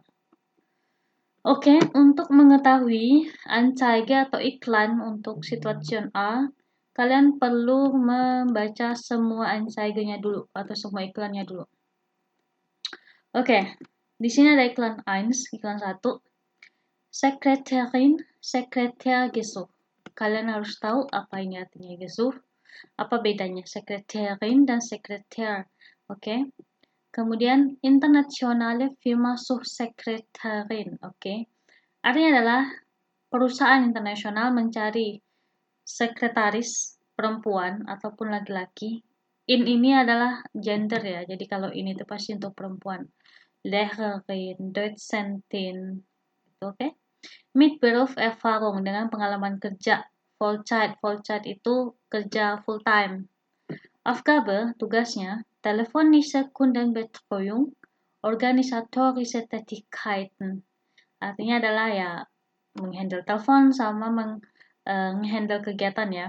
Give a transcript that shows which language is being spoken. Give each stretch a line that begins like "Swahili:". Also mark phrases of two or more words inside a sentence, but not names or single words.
Indonesian: Oke, untuk mengetahui anzeige atau iklan untuk situasi A, kalian perlu membaca semua anzeigenya dulu atau semua iklannya dulu. Oke, di sini ada iklan 1, iklan 1.
German: Sekretärin, sekretär Gesuch.
Indonesian: Kalian harus tahu apa ini artinya Gesuch. Apa bedanya sekretärin dan sekretär. Oke. Kemudian
German: internationale Firma Suchsekretärin.
Indonesian: Oke. Artinya adalah perusahaan internasional mencari sekretaris perempuan ataupun laki-laki. In ini adalah gender ya. Jadi kalau ini itu pasti untuk perempuan.
German: Lehrerin, Dozentin. Oke. Mit Berufserfahrung
Indonesian: dengan pengalaman kerja. Vollzeit itu kerja
English: full time.
Indonesian: Aufgabe, tugasnya,
German: telefonische Kundenbetreuung, organisatorische Tätigkeiten.
Indonesian: Artinya adalah ya menghandle telepon sama menghandle kegiatan ya.